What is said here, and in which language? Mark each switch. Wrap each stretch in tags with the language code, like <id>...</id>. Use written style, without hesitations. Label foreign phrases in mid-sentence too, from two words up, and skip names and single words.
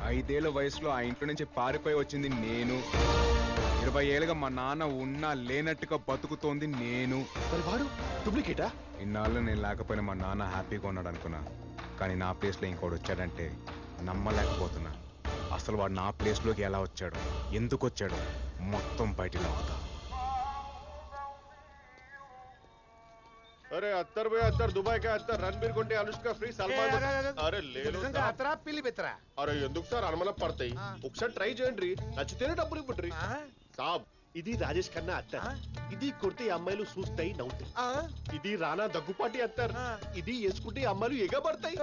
<te>5 ఏళ్ల వయసులో ఆ ఇంట్లో నుంచి పారిపోయి వచ్చింది నేను. 20 ఏళ్ళుగా మా నాన్న ఉన్నా లేనట్టుగా బతుకుతోంది నేను. మరి వాడు డూప్లికేటా? ఇన్నాళ్ళు నేను లేకపోయినా మా నాన్న హ్యాపీగా ఉన్నాడు అనుకున్నా, కానీ నా ప్లేస్లో ఇంకోటి వచ్చాడంటే నమ్మలేకపోతున్నా. అసలు వాడు నా ప్లేస్లోకి ఎలా వచ్చాడు, ఎందుకు వచ్చాడు, మొత్తం బయటలో అవుతా.</te> <hi>अरे अत्तर भाई अत्तर दुबई का अत्तर रणबीर</hi> <te>కొంటే అనుష్క ఫ్రీ సల్మాన్. అరే లేదు అత్తరా పిల్లి పెత్తరా. అరే ఎందుకు సార్ అనుమల పడతాయి? ఒకసారి ట్రై చేయండి, నచ్చితేనే డబ్బులు ఇవ్వండి. సాబ్ ఇది రాజేష్ ఖన్నా అత్తర్. ఇది కొడితే అమ్మాయిలు చూస్తాయి నవ్వుతాయి. ఇది రానా దగ్గుపాటి అత్తర్. ఇది వేసుకుంటే అమ్మాయిలు ఎగబడతాయి.</te>